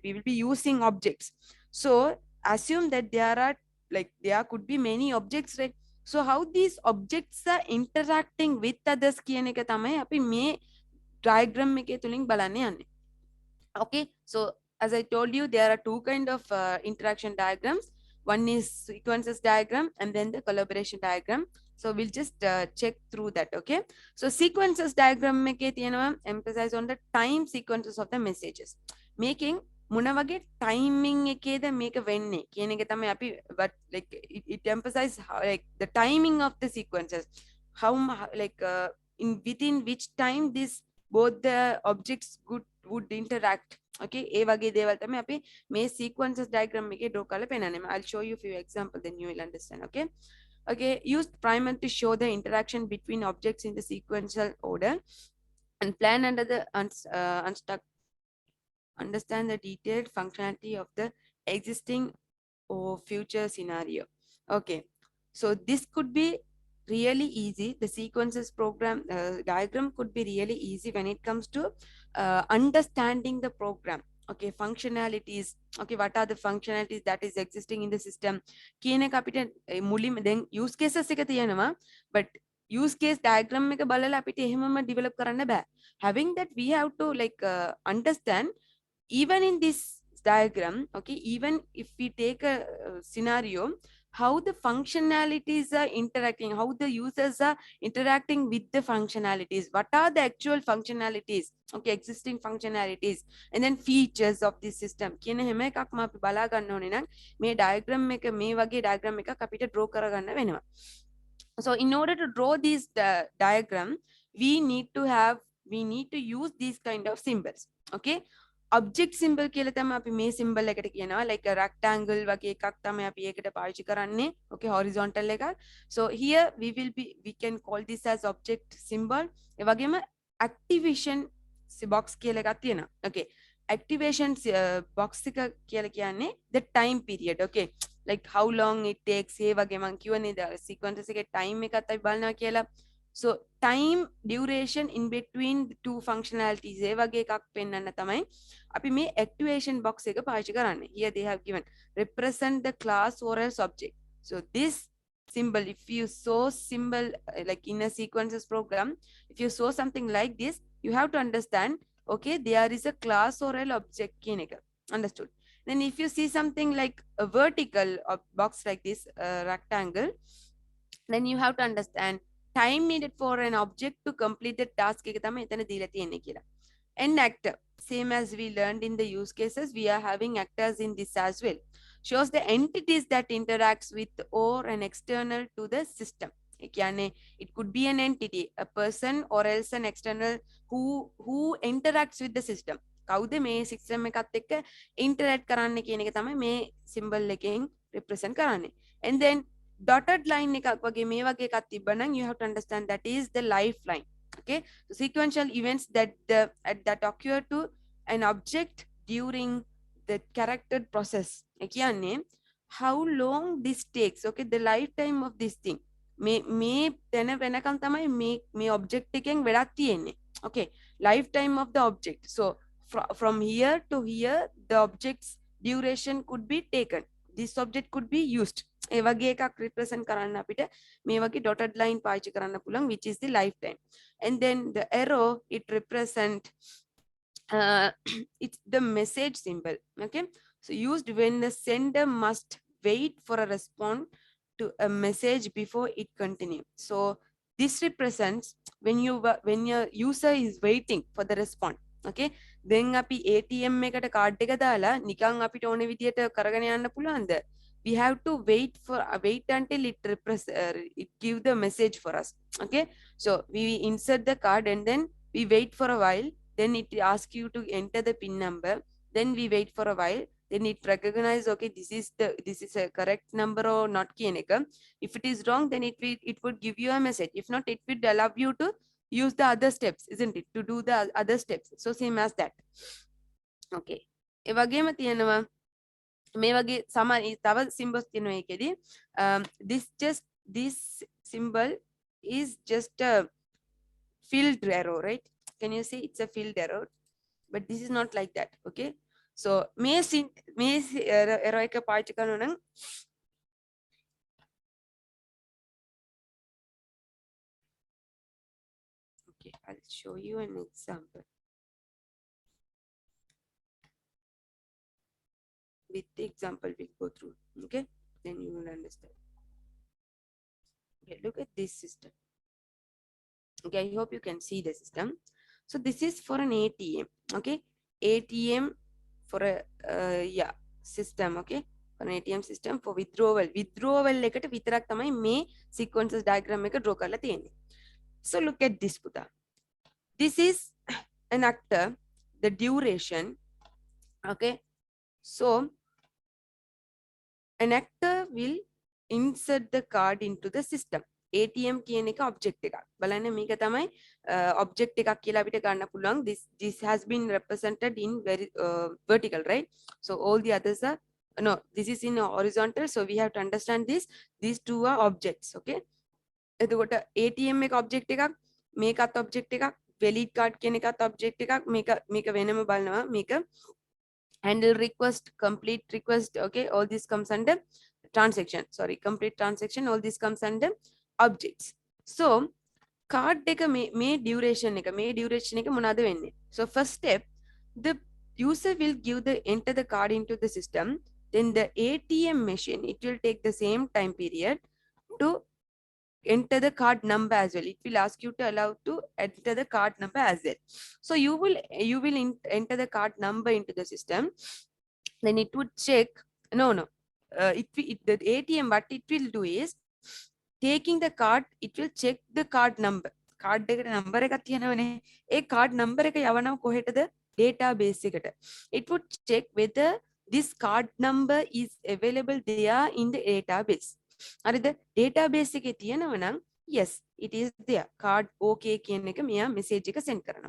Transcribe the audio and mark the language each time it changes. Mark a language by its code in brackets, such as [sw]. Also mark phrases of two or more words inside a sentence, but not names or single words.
[en] We will be using objects. So assume that there are like there could be many objects, right? So how these objects are interacting with others [si] කියන එක තමයි අපි මේ diagram එකේ තුලින් බලන්න යන්නේ. [en] Okay, so as I told you there are two kind of interaction diagrams. One is sequences diagram and then the collaboration diagram. So we'll just check through that. Okay, so sequences diagram [si] එකේ තියෙනවා [en] emphasize on the time sequences of the messages, making [si] මොන වගේ timing එකේද මේක වෙන්නේ කියන එක තමයි අපි, [en] but like it emphasize how, like the timing of the sequences, how like in within which time this both the objects would interact. [si] Okay, ඒ වගේ දේවල් තමයි අපි මේ [en] sequences diagram [si] එකේ draw කරලා පෙන්නන්නේ. [en] I'll show you a few examples, then you will understand. Okay, okay, used primarily to show the interaction between objects in the sequential order and plan under the understand the detailed functionality of the existing or future scenario. Okay, so this could be really easy. The sequences program diagram could be really easy when it comes to understanding the program. Okay, functionalities. Okay, what are the functionalities that is existing in the system [si] කියන එක අපිට මුලින්ම දැන් use cases එක තියෙනවා, [en] but use case diagram [si] එක බලලා අපිට එහෙමම develop කරන්න බෑ. [en] Having that we have to like understand even in this diagram. Okay, even if we take a scenario, how the functionalities are interacting, how the users are interacting with the functionalities, what are the actual functionalities, okay, existing functionalities, and then features of the system [si] කියන හැම එකක්ම අපි බලා ගන්න ඕනේ නම් මේ diagram එක, මේ වගේ diagram එකක් අපිට draw කරගන්න වෙනවා. [en] So in order to draw this diagram we need to use these kind of symbols. Okay, object symbol [si] කියලා තමයි අපි මේ symbol එකට කියනවා, [en] like a rectangle [si] වගේ එකක් තමයි අපි ඒකට පාවිච්චි කරන්නේ. Okay, horizontal එකක්. [en] So here we can call this as object symbol. [si] ඒ වගේම [en] activation box [si] කියලා එකක් තියෙනවා. [en] Okay, activation box [si] එක කියලා කියන්නේ [en] the time period. Okay, like how long it takes. [si] ඒ වගේ මම කියවනේ sequences එකේ time එකත් අපි බලනවා කියලා. [en] So time duration in between the two functionalities [si] ඒ වගේ එකක් පෙන්වන්න තමයි අපි මේ [en] activation box [si] එක පාවිච්චි කරන්නේ. [en] Here they have given represent the class or else object. So this symbol, if you saw symbol like in a sequences program, if you saw something like this, you have to understand okay, there is a class or an object [si] කියන එක. [en] Understood? Then if you see something like a vertical box like this, rectangle, then you have to understand time needed for an object to complete the task [si] එක තමයි එතන දීලා තියෙන්නේ කියලා. [en] And actor, same as we learned in the use cases, we are having actors in this as well. Shows the entities that interacts with or an external to the system. It could be an entity, a person, or else an external who interacts with the system. [si] කවුද මේ සිස්ටම් එකත් එක්ක interact කරන්න කියන එක තමයි මේ symbol එකෙන් represent කරන්නේ. [en] And then dotted line [si] එකක් වගේ මේ වගේ එකක් තිබ්බනම් [en] you have to understand that is the lifeline. Okay, so sequential events that occur to an object during the character process. How long this takes, okay, the lifetime of this thing. [si] මේ තැන වෙනකම් තමයි මේ object එකෙන් වැඩක් තියෙන්නේ. [en] Okay, lifetime of the object. So from here to here the object's duration could be taken. This object could be used. [si] ඒ වගේ එකක් represent කරන්න අපිට මේ වගේ [en] dotted line [si] පාවිච්චි කරන්න පුළුවන්, [en] which is the lifetime. And then the arrow, it represent it's the message symbol. Okay, so used when the sender must wait for a response to a message before it continue. So this represents when your user is waiting for the response. [si] Okay, then අපි ATM එකට card එක දාලා නිකන් අපිට ඕන විදියට කරගෙන යන්න පුළුවන්ද? [en] We have to wait until it give the message for us. Okay, so we insert the card and then we wait for a while, then it asks you to enter the pin number, then we wait for a while, then it recognize, okay, this is a correct number or not [si] කියන එක. [en] If it is wrong, then it would give you a message. If not, it would allow you to use the other steps, isn't it, to do the other steps. So same as that. [si] Okay, ඒ වගේම තියෙනවා මේ වගේ තව symbols තියෙනවා ඒකෙදි. [en] This symbol is just a filled arrow, right? Can you see it's a filled arrow? But this is not like that. Okay, so [si] may arrow එක පාවිච්චි කරනවා නම් [en] okay, I'll show you an example. With the example we'll go through. Okay, then you will understand. Okay, look at this system. Okay, I hope you can see the system. So this is for an ATM. Okay, ATM for a system. Okay, for an ATM system for withdrawal [si] එකට විතරක් තමයි මේ sequences diagram එක draw කරලා තියෙන්නේ. [en] So look at this, Puta. This is an actor, the duration. Okay, so an actor will insert the card into the system. [si] ATM කියන එක object එකක්. බලන්න මේක තමයි object එකක් කියලා අපිට ගන්න පුළුවන්. [en] This has been represented in very vertical, right? So all the others are no, this is in horizontal, so we have to understand this. These two are objects. [si] Okay, එතකොට ATM එක object එකක්, මේකත් object එකක්, [en] valid card [si] කියන එකත් object එකක්. මේක වෙනම බලනවා. [en] මේක handle request, complete request. Okay, all this comes under transaction. Sorry, complete transaction. All this comes under objects. [si] So card එක මේ duration එක මොනවාද වෙන්නේ? [en] So first step, the user will enter the card into the system. Then the ATM machine, it will take the same time period to enter the card number as well. It will ask you to allow to enter the card number as well. So you will enter the card number into the system. Then it would check. The ATM, what it will do is taking the card, it will check the card number. [si] Card එකට number එකක් තියෙනවනේ. ඒ card number එක යවනවා කොහෙටද? Database එකට. [en] It would check whether this card number is available there in the database. [si] හරිද? database එකේ තියෙනවා නම් [en] yes, it is there. Card okay [si] කියන එක මෙයා message එක send කරනවා.